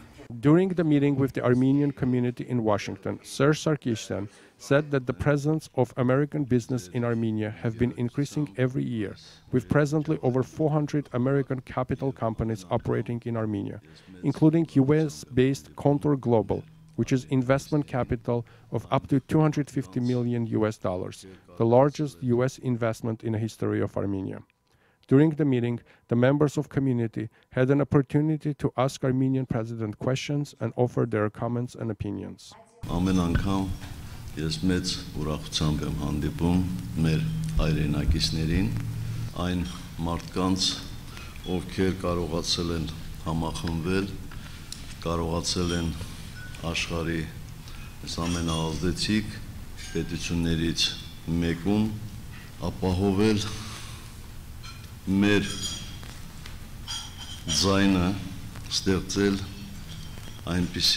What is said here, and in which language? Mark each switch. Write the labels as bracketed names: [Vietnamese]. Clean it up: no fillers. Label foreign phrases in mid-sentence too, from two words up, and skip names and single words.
[English] During the meeting with the Armenian community in Washington, Serzh Sargsyan said that the presence of American business in Armenia have been increasing every year, with presently over 400 American capital companies operating in Armenia, including US-based Contour Global, which is investment capital of up to $250 million, the largest US investment in the history of Armenia. During the meeting, the members of community had an opportunity to ask Armenian President questions and offer their comments and opinions. [Armenian] Ամեն անգամ ես մեծ ուրախությամբ եմ հանդիպում մեր հայրենակիցներին, այն մարդկանց, ովքեր կարողացել են համախմբվել, կարողացել են աշխարհի ամենաազդեցիկ պետություններից մեկում ապահովել մեր ձայնը, ստեղծել այնպիսի